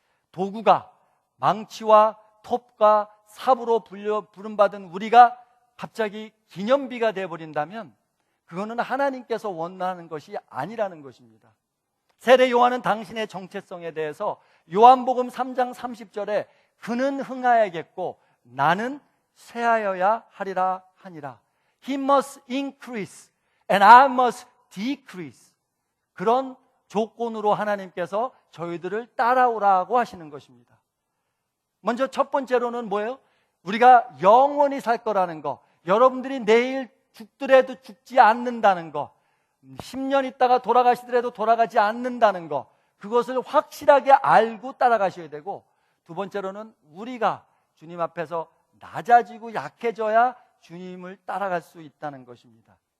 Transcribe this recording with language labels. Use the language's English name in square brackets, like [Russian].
[Korean] 도구가 망치와 톱과 삽으로 부름받은 우리가 갑자기 기념비가 되어버린다면 그거는 하나님께서 원하는 것이 아니라는 것입니다. 세례 요한은 당신의 정체성에 대해서 요한복음 3장 30절에 그는 흥하야겠고 나는 쇠하여야 하리라 하니라. [English] He must increase and I must decrease. [Korean] 그런 조건으로 하나님께서 저희들을 따라오라고 하시는 것입니다. 먼저 첫 번째로는 뭐예요? 우리가 영원히 살 거라는 거. 여러분들이 내일 죽더라도 죽지 않는다는 거, 10년 있다가 돌아가시더라도 돌아가지 않는다는 거, 그것을 확실하게 알고 따라가셔야 되고, 두 번째로는 우리가 주님 앞에서 낮아지고 약해져야 주님을 따라갈 수 있다는 것입니다.